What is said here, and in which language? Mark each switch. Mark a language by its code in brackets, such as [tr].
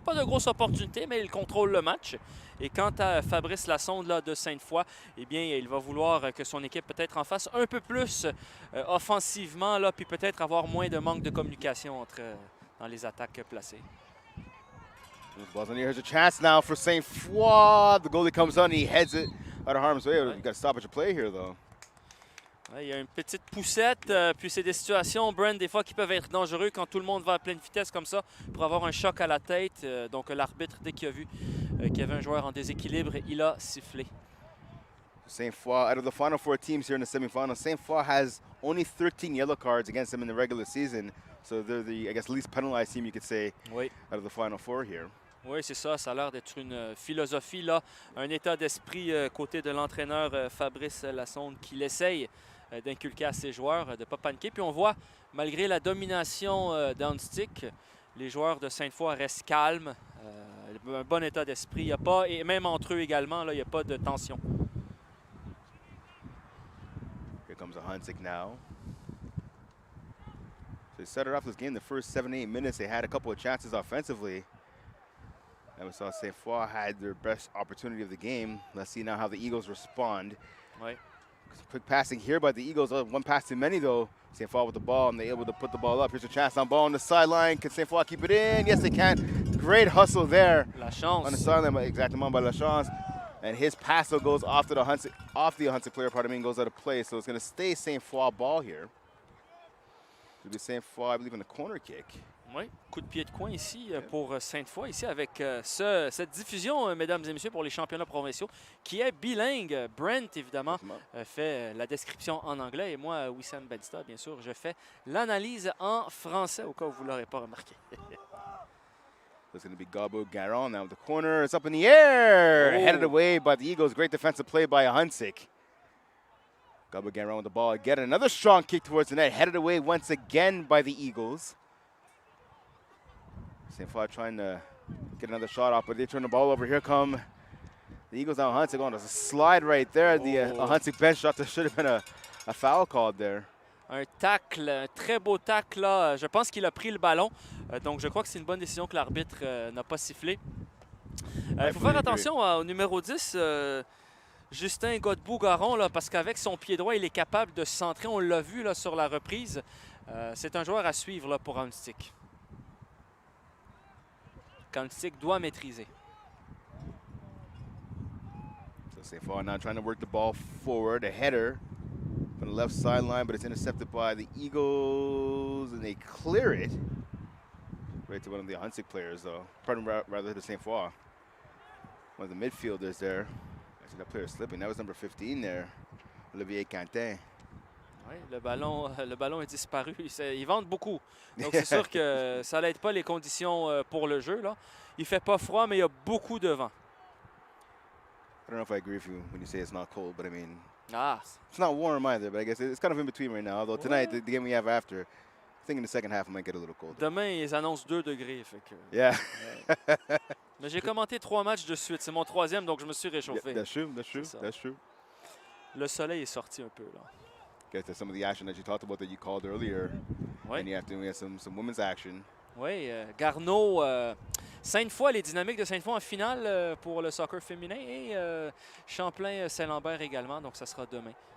[fr] Pas de grosse opportunité, mais il contrôle le match. Et quant à Fabrice Lassonde là, de Sainte-Foy, eh bien, il va vouloir que son équipe peut-être en fasse un peu plus offensivement, là, puis peut-être avoir moins de manque de communication dans les attaques placées. [en] Here's a chance now for Sainte-Foy. The goalie comes on, he heads it out of harm's way. You got to stop at your play here, though. [fr] Il y a une petite poussette, puis c'est des situations, Brent, des fois qui peuvent être dangereux quand tout le monde va à pleine vitesse comme ça pour avoir un choc à la tête. Donc l'arbitre, dès qu'il a vu qu'il y avait un joueur en déséquilibre, il a sifflé. [en] Sainte-Foy, out of the final 4 teams here in the semifinals, Sainte-Foy has only 13 yellow cards against them in the regular season. So they're the, I guess, least penalized team, you could say, [fr] oui. [en] Out of the final 4 here. [fr] Oui, c'est ça. Ça a l'air d'être une philosophie, là, un état d'esprit côté de l'entraîneur Fabrice Lassonde qui l'essaye d'inculquer à ses joueurs, de ne pas paniquer. Puis on voit, malgré la domination d'Ahuntsic, les joueurs de Sainte-Foy restent calmes, un bon état d'esprit. Il y a pas, et même entre eux également, là, il n'y a pas de tension. [en] comes Ahuntsic now. So they started off this game the first 7-8 minutes. They had a couple of chances offensively. And we saw Sainte Foy had their best opportunity of the game. Let's see now how the Eagles respond. [fr] Ouais. [en] Quick passing here by the Eagles. One pass too many though. Sainte Foy with the ball, and they're able to put the ball up. Here's a chance on ball on the sideline. Can Sainte Foy keep it in? Yes, they can. Great hustle there. [fr] La chance. [en] On the sideline, exactement by La Chance. And his pass though goes off the Ahuntsic player, pardon me, and goes out of play. So it's going to stay Sainte Foy ball here. It'll be Sainte Foy, I believe, in the corner kick. [fr] Oui, coup de pied de coin ici pour Sainte Foy, ici avec cette diffusion, mesdames et messieurs, pour les championnats provinciaux, qui est bilingue. Brent, évidemment, fait la description en anglais et moi, Wissam Badista, bien sûr, je fais l'analyse en français, au cas où vous ne l'aurez pas remarqué. [en] It's going to be Gabo Garon now with the corner. It's up in the air. Oh. Headed away by the Eagles. Great defensive play by Ahuntsic. Gabo Garon with the ball again. Another strong kick towards the net. Headed away once again by the Eagles. Sainte Foy trying to get another shot off, but they turn the ball over. Here come the Eagles on Ahuntsic on a slide right there. The Ahuntsic bench shot. There should have been a foul called there. [fr] Un tacle, un très beau tacle là. Je pense qu'il a pris le ballon. Donc je crois que c'est une bonne décision que l'arbitre n'a pas sifflé. Il faut faire attention au numéro 10, Justin Godbout-Garon, parce qu'avec son pied droit, il est capable de se centrer. On l'a vu là, sur la reprise. C'est un joueur à suivre là, pour Ahuntsic. Ahuntsic doit maîtriser. [en] So Sainte Foy now trying to work the ball forward. A header from the left sideline, but it's intercepted by the Eagles, and they clear it. Right to one of the Ahuntsic players, though. Pardon, rather to Sainte Foy. One of the midfielders there. Actually, that player slipping. That was number 15 there, Olivier Quentin. [fr] Oui, le ballon est disparu. Ils vendent beaucoup. Donc, c'est sûr que ça n'aide pas les conditions pour le jeu. Là. Il ne fait pas froid, mais il y a beaucoup de vent. [en] I don't know if I agree with you when you say it's not cold, but I mean, Ah. it's not warm either, but I guess it's kind of in between right now. Although tonight, the game we have after, I think in the second half, it might get a little colder. [fr] Demain, ils annoncent 2 degrés. Fait que, [en] Yeah. [fr] mais j'ai commenté 3 matchs de suite. C'est mon 3e, donc je me suis réchauffé. [en] That's true, that's true, that's true. [fr] Le soleil est sorti un peu. Là. [en] Get to some of the action that you talked about that you called earlier. [fr] Oui, [en] And you have to, we have some women's action. [fr] oui Garneau, Sainte Foy, les dynamiques de Sainte Foy en finale pour le soccer féminin et Champlain-Saint-Lambert également, donc ça sera demain.